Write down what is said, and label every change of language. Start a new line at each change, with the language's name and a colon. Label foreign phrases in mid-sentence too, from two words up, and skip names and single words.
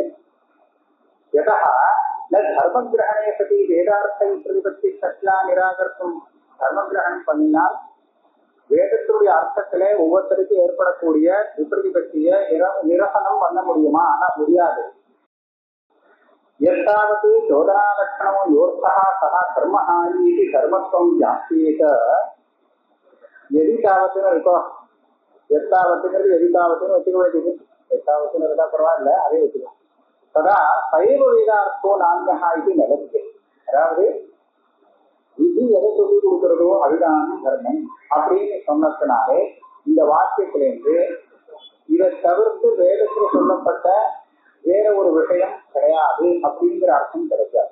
Sanskrit: यथा न धर्म ग्रहणे सति वेदार्थ विप्रतिपत्ति सत्या निराकर्तम्.
Tamil: தர்ம கிரகணம் பண்ணினால் வேதத்தினுடைய அர்த்தத்திலே ஒவ்வொருத்தருக்கும் ஏற்படக்கூடிய விப்ரதிபத்திய நிரசனம் பண்ண முடியுமா? ஆனா முடியாது.
Sanskrit: यत्तावत् चोदनालक्षणो योऽर्थः सः धर्मः इति धर्मत्वं व्याप्येत यदि तावत्
Tamil: இப்போ எத்தாவத்துங்கிறது எதிதாவத்துன்னு வச்சுக்க வேண்டியது. எத்தாவத்துன்னு இருந்தா பரவாயில்ல, அதே வச்சுக்கோ.
Sanskrit: तथा चैव वेदार्थो नान्यथा
Tamil: இது நிலவுக்கு, அதாவது இது எதை சொல்லி கொடுக்கிறதோ அதுதான் தர்மம் அப்படின்னு சொன்னதுனாலே இந்த வாக்கியத்திலிருந்து இதை தவிர்த்து வேதத்தில் சொல்லப்பட்ட வேற ஒரு விஷயம் கிடையாது அப்படிங்கிற அர்த்தம் கிடைக்காது.